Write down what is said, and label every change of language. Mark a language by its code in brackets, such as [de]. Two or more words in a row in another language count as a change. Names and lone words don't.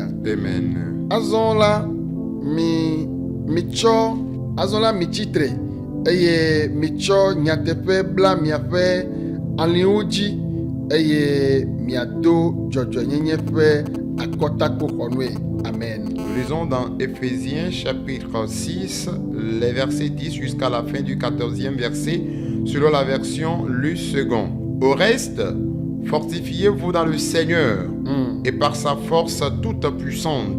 [ee] Amen. Azɔ la mitsitre eye mitsɔ nyateƒe bla miaƒe aliwo dzi eye miado dzɔdzɔenyenye ƒe akɔtakpoxɔnue. Amen. [fr] Nous lisons dans Éphésiens chapitre 6, les versets 10 jusqu'à la fin du 14e verset, selon la version Lu second. Au reste, fortifiez-vous dans le Seigneur et par sa force toute puissante.